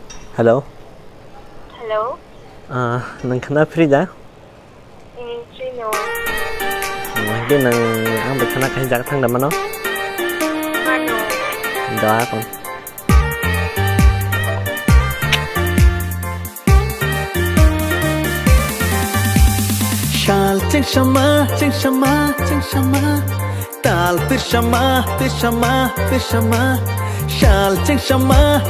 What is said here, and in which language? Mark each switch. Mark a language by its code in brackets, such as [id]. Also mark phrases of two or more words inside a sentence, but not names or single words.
[brx] हेलौ हेलौ नोंथाङा फ्रि दा फ्रि दं देनां आंबो खाना जानो थांदोंमोन दा आं Shal ching shama tal pishama Shal ching shama